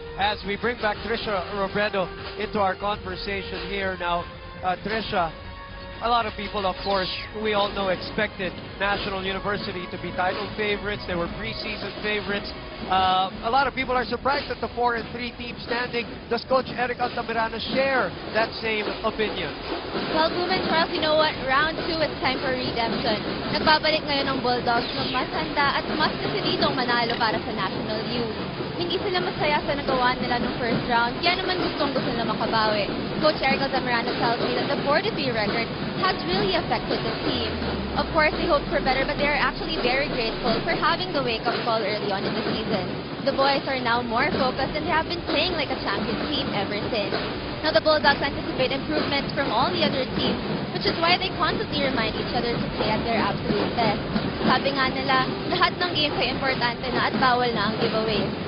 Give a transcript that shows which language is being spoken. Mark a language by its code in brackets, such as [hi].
[en] As we bring back Trisha Robredo into our conversation here now, Trisha, a lot of people, of course, we all know, expected National University to be title favorites. They were preseason favorites. A lot of people are surprised at the 4-3 team standing. Does Coach Eric Altamirano share that same opinion? Well, Boom and Charles, you know what? Round 2, it's time for redemption. [tl] Nagbabalik ngayon ng Bulldogs ng mas handa at mas desididong manalo para sa National U. hindi sila masaya sa nagawa nila nung first round. Kaya naman gusto nila makabawi. [en] Coach Eric Zamorano tells me that the 4-3 record has really affected the team. Of course, they hope for better, but they are actually very grateful for having the wake-up call early on in the season. The boys are now more focused and they have been playing like a champion team ever since. Now the Bulldogs anticipate improvements from all the other teams, which is why they constantly remind each other to play at their absolute best. [tl] Sabi nga nila, lahat ng games ay importante na at bawal na ang giveaways.